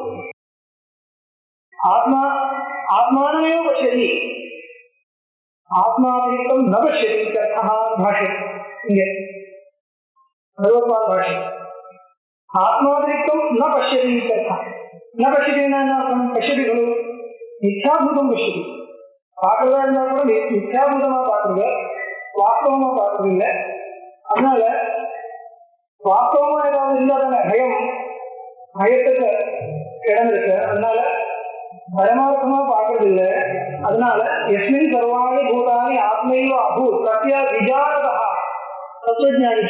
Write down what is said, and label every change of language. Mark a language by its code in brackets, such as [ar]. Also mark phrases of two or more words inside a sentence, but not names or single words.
[sa] आत्मा आत्मानमेव पश्यति आत्मातिरिक्तं न पश्यति इत्यर्थः भाष्ये इங்கே भगवद्पाद भाष्ये आत्मातिरिक्तं न पश्यति इत्यर्थः न पश्यति नाम पश्यति खलु मिथ्याभूतं पश्यति [ta] பார்க்கறதா இருந்தா கூட மித்யாபூதமா பார்க்கறது வாஸ்தவமா பார்க்கறது இல்லை. அதனால வாஸ்தவமா ஏதாவது இருந்தா தானே பயத்துக்கு இடம் இருக்கு. அதனால பரமார்த்தமா பார்க்கறது இல்லை. அதனால [sa] यस्मिन् सर्वाणि भूतानि आत्मैव अभूत् सत्या विजानता [ta] தத்துவஞானிக்கு.